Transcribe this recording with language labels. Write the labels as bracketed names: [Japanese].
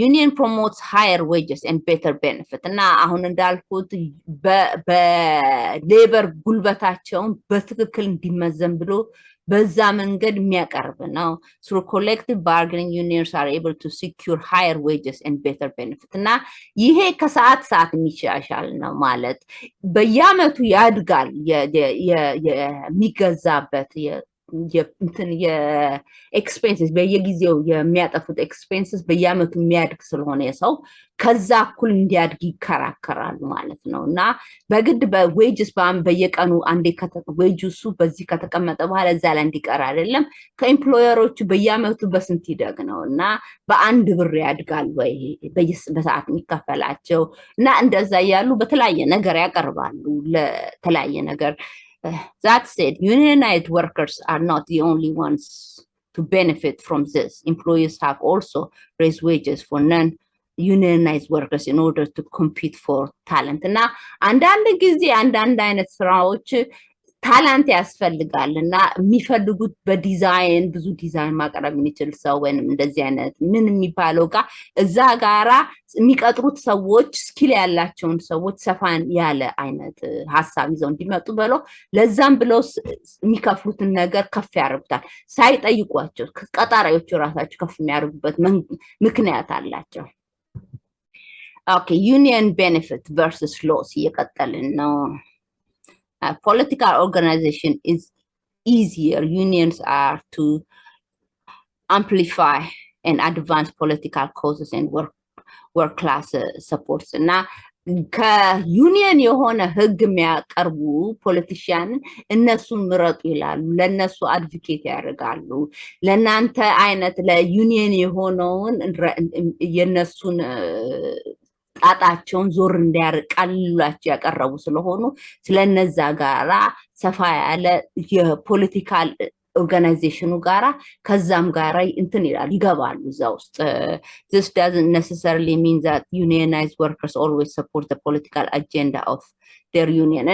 [English] Union promotes higher wages and better benefit. [Amharic] እና አሁን እንዳልኩት በሌበር ጉልበታቸውን በትክክል እንዲመዘን ብሎ በዛ መንገድ የሚያቀርብ ነው። [English] Through collective bargaining, unions are able to secure higher wages and better benefit. [Amharic] እና ይሄ ከሰዓት ሰዓት የሚሻሻል ነው ማለት በየአመቱ ያድጋል የሚገዛበት የኤክስፔንስስ በየጊዜው የሚያጠፉት ኤክስፔንስስ በየአመቱ የሚያድግ ስለሆነ የሰው ከዛ እኩል እንዲያድግ ይከራከራሉ ማለት ነው። እና በግድ በዌጅስ በየቀኑ አንዴ ዌጅሱ በዚህ ከተቀመጠ በኋላ እዛ ላይ እንዲቀር አይደለም። ከኤምፕሎየሮቹ በየአመቱ በስንት ይደግ ነው እና በአንድ ብር ያድጋል ወይ በሰዓት የሚከፈላቸው እና እንደዛ ያሉ በተለያየ ነገር ያቀርባሉ ለተለያየ ነገር። [English] That said, unionized workers are not the only ones to benefit from this. Employers have also raised wages for non-unionized workers in order to compete for talent. [Amharic] እና አንዳንድ ጊዜ አንዳንድ አይነት ስራዎች ታላንት ያስፈልጋል እና የሚፈልጉት በዲዛይን ብዙ ዲዛይን ማቅረብ የሚችል ሰው ወይንም እንደዚህ አይነት ምን የሚባለው ጋር እዛ ጋራ የሚቀጥሩት ሰዎች ስኪል ያላቸውን ሰዎች ሰፋን ያለ አይነት ሐሳብ ይዘው እንዲመጡ ብለው ለዛም ብለው የሚከፍሉትን ነገር ከፍ ያደርጉታል ሳይጠይቋቸው ቀጣሪዎቹ ራሳቸው ከፍ የሚያደርጉበት ምክንያት አላቸው። ኦኬ ዩኒየን ቤኔፊት versus loss እየቀጠልን ነው። [English] Political organization is easier. Unions are to amplify and advance political causes and work class supports. [Amharic] እና ከዩኒየን የሆነ ህግ የሚያቀርቡ ፖለቲሽያን እነሱን ምረጡ ይላሉ፣ ለነሱ አድቮኬት ያደርጋሉ። ለናንተ አይነት ለዩኒየን የሆነውን የነሱን ጣጣቸውን ዞር እንዲያርቃሉላቸው ያቀረቡ ስለሆኑ ስለነዛ ጋራ ሰፋ ያለ የፖለቲካል ኦርጋናይዜሽኑ ጋራ ከዛም ጋራ እንትን ይላል ይገባሉ እዛ ውስጥ። [English] This doesn't necessarily mean that unionized workers always support the political agenda of their union.